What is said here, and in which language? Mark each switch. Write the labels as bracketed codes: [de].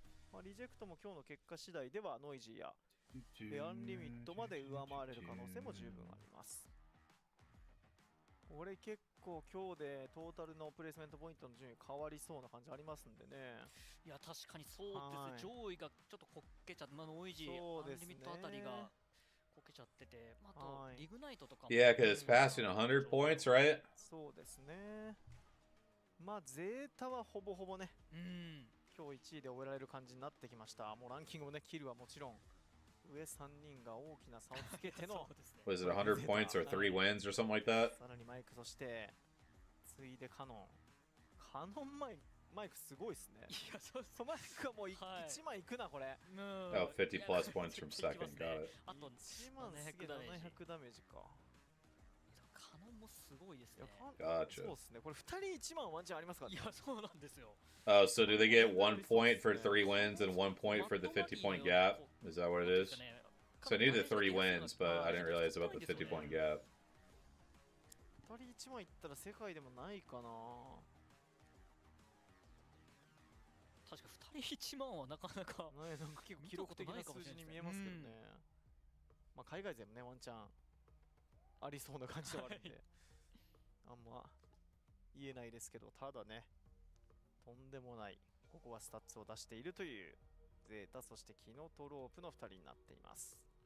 [ja] まあ、リジェクトも今日の結果次第ではノイジーやアンリミットまで上回れる可能性も十分あります。これ結構今日でトータルのプレイスメントポイントの順位変わりそうな感じありますんでね。いや確かにそうですね、上位がちょっとこけちゃって、ノイジー、アンリミットあたりがこけちゃってて、あとリグナイトとかも [en] Yeah, because it's passing 100 points, right? [ja] そうですね。まあゼータはほぼほぼね、今日1位で終えられる感じになってきました。もうランキングもね、キルはもちろん上3人が大きな差をつけての [en] Was it 100 points or 3 wins or something like that? [ja] さらにマイク、そしてついでカノンマイクすごいっすね。いや、そうマイクはもう1枚いくなこれ。 [en] Oh, 50 plus points from second, got it. [ja] あと 1万700ダメージか。カノンもすごいですね。 [en] Gotcha. [ja] そうですね。これ2人1万ワンチャンありますからね。いや、そうなんですよ。 [en] Oh, so do they get 1 point for 3 wins and 1 point for the 50-point gap? Is that what it is? So I knew the 3 wins, but I didn't realize about the 50-point gap. [ja] 2人1万いったら世界でもないかな。確か2人1万はなかなかなんか結構記録的な数字に見えますけどね。まあ海外勢もね、ワンチャンありそうな感じではあるんであんま言えないですけど、ただね、とんでもないここはスタッツを出しているというゼータ、そしてキノトロープの2人になっています。